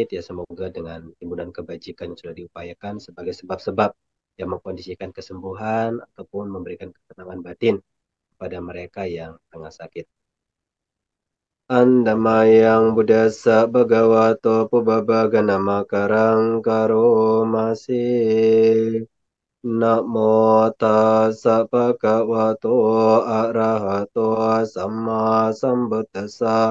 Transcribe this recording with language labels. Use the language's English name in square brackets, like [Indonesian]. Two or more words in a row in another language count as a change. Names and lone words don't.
[Indonesian] Ya, semoga dengan timbunan kebajikan yang sudah diupayakan sebagai sebab-sebab yang mengkondisikan kesembuhan ataupun memberikan ketenangan batin kepada mereka yang tengah sakit. [Pali] Andamayang Buddhasa Bhagavato Pubbabhaganama Karang Karomasi. Namo tassa bhagavato arahato samma sambuddhassa.